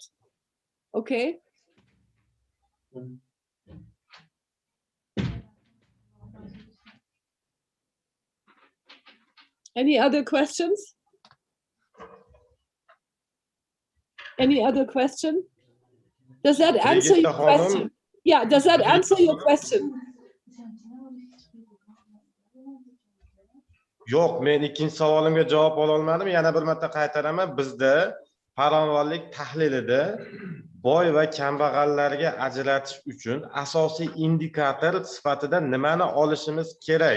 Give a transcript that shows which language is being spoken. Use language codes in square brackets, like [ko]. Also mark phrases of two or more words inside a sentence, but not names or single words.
[en] Okay? Any other questions? Any other question? Does that answer your question? Yeah, does that answer your question? [uz] Yo'q, men ikkinchi savolimga javob ola olmadim. Yana bir marta qaytaraman. Bizda farovonlik tahlilida boy va kambag'allarga ajratish uchun asosiy indikator sifatida nimani olishimiz kerak?